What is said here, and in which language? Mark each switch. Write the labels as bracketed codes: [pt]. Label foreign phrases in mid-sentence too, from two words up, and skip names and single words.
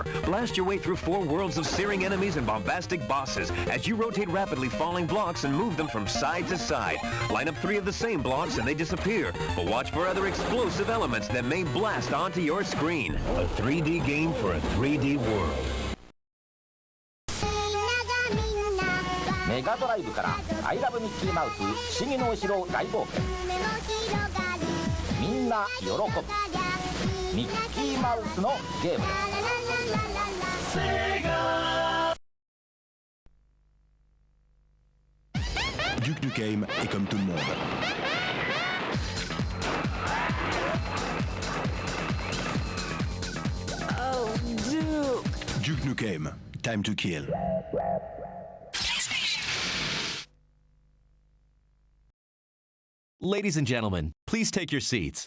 [en] Blast your way through 4 worlds of searing enemies and bombastic bosses as you rotate rapidly falling blocks and move them from side to side. Line up 3 of the same blocks and they disappear, but watch for other explosive elements that may blast onto your screen. A 3D game for a 3D world. [ja] メガドライブからアイラブミッキーマウス不思議のお城大冒険みんな喜ぶミッキーマウスのゲーム [fr] Duke Nukem est comme tout le monde. [en] Oh, Duke. Duke Nukem, time to kill. Ladies and gentlemen, please take your seats.